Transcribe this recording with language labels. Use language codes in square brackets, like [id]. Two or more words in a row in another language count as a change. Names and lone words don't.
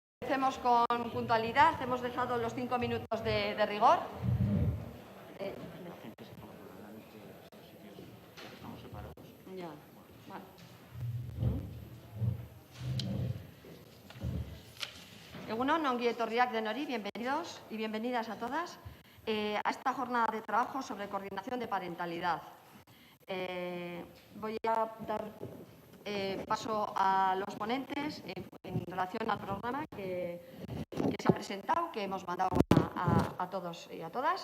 [es] empecemos con puntualidad. Hemos dejado los 5 minutos de rigor. Ya, vale. [eu] Egunon, ongi etorriak denori, [es] bienvenidos y bienvenidas a todas a esta jornada de trabajo sobre coordinación de parentalidad. Voy a dar paso a los ponentes en relación al programa que se ha presentado, que hemos mandado a todos y a todas.